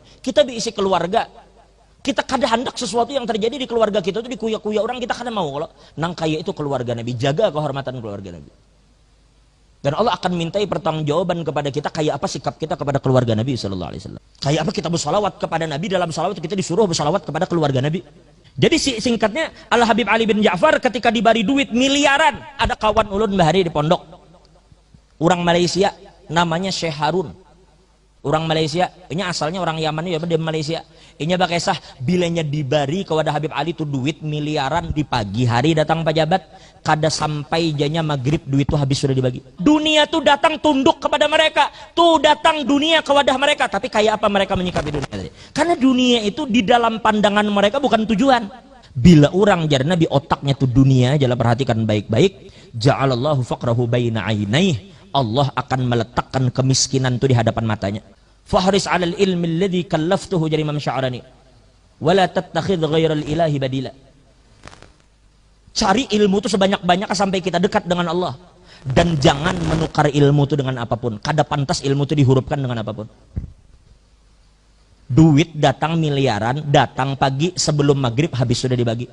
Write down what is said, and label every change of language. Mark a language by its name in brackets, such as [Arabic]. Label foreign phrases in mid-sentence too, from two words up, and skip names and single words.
[Banjar] Kita diisi keluarga, kita kada hendak sesuatu yang terjadi di keluarga kita itu dikuya-kuya orang, kita kada mau. Kalau nang kaya itu keluarga Nabi, jaga kehormatan keluarga Nabi. Dan Allah akan mintai pertanggungjawaban kepada kita kayak apa sikap kita kepada keluarga Nabi [Arabic] صلى الله عليه وسلم. [Banjar] Kayak apa kita bersalawat kepada Nabi, dalam salawat kita disuruh bersalawat kepada keluarga Nabi. Jadi singkatnya Al Habib Ali bin Ja'far ketika diberi duit miliaran, ada kawan ulun bahari di pondok, orang Malaysia namanya Syekh Harun. [Indonesian] Orang Malaysia, ini asalnya orang Yaman ya, di Malaysia. [Banjar] Ini bakisah bilanya diberi kepada Habib Ali itu duit miliaran di pagi hari datang pejabat, kada sampai janya maghrib duit itu habis sudah dibagi. Dunia tuh datang tunduk kepada mereka, tuh datang dunia ke wadah mereka. [Indonesian] Tapi kayak apa mereka menyikapi dunia tadi? Karena dunia itu di dalam pandangan mereka bukan tujuan. [Banjar] Bila orang jar Nabi otaknya tuh dunia, jangan perhatikan baik-baik. [Arabic] جعل الله فقره بين عينيه. [Indonesian] Allah akan meletakkan kemiskinan itu di hadapan matanya. [Arabic] فاحرص على العلم الذي كلفته jadi Imam Sya'rani. ولا تتخذ غير الإله بديلا. [Indonesian] Cari ilmu itu sebanyak-banyaknya sampai kita dekat dengan Allah, dan jangan menukar ilmu itu dengan apapun. [Banjar] Kada pantas ilmu itu dihurufkan dengan apapun. Duit datang miliaran, datang pagi sebelum maghrib habis sudah dibagi.